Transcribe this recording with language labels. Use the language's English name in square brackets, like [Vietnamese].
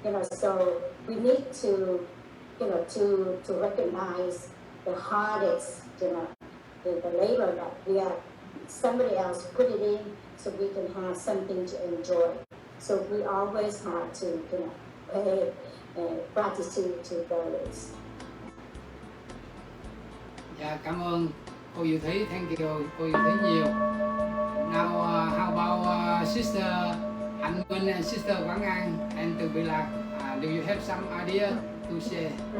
[English] So we need to recognize the hardest, the labor that somebody else put it in, so we can have something to enjoy. So we always have to, pay gratitude to those. [Vietnamese] Dạ, cảm ơn cô Diệu Thúy, [English] thank you [Vietnamese] cô Diệu Thúy nhiều. [English] Now how about sister Hạnh Minh and sister Quảng An and Từ Bị Lạc, do you have some idea to share?